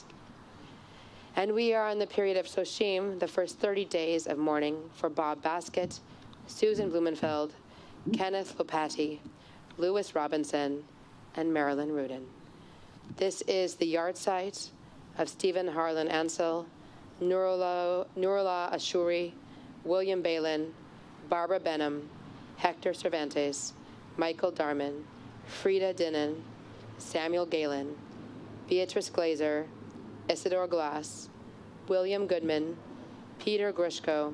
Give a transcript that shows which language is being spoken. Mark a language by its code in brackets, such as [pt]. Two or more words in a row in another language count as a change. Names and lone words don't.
[en] And we are in the period of Soshim, the first 30 days of mourning, for Bob Baskett, Susan Blumenfeld, Kenneth Lopati, Lewis Robinson, and Marilyn Rudin. This is the yahrzeit of Stephen Harlan Ansel, Nurullah Ashuri, William Balin, Barbara Benham, Hector Cervantes, Michael Darman, Frida Dinnan, Samuel Galen, Beatrice Glazer, Isidore Glass, William Goodman, Peter Grushko,